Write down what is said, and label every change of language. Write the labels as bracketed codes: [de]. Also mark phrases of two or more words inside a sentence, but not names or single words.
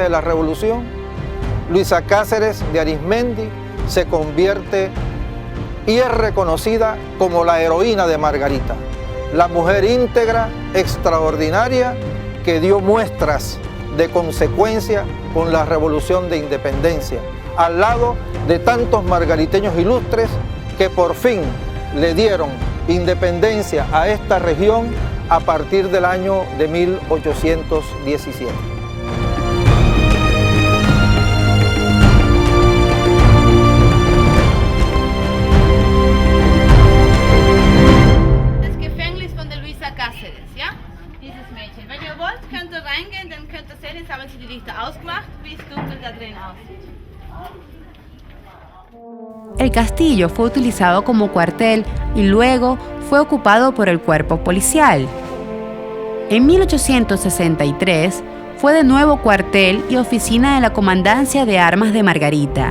[es] de la revolución, Luisa Cáceres de Arismendi se convierte y es reconocida como la heroína de Margarita, la mujer íntegra, extraordinaria, que dio muestras de consecuencia con la revolución de independencia, al lado de tantos margariteños ilustres que por fin le dieron independencia a esta región a partir del año de 1817. Cáceres, ¿ya? [de] Dieses Mädchen. Wenn ihr wollt, könnt ihr reingehen, dann könnt ihr sehen, jetzt haben sie die Lichter ausgemacht, wie es dunkel da drin aussieht. [es] El castillo fue utilizado como cuartel y luego fue ocupado por el cuerpo policial. En 1863 fue de nuevo cuartel y oficina de la Comandancia de Armas de Margarita.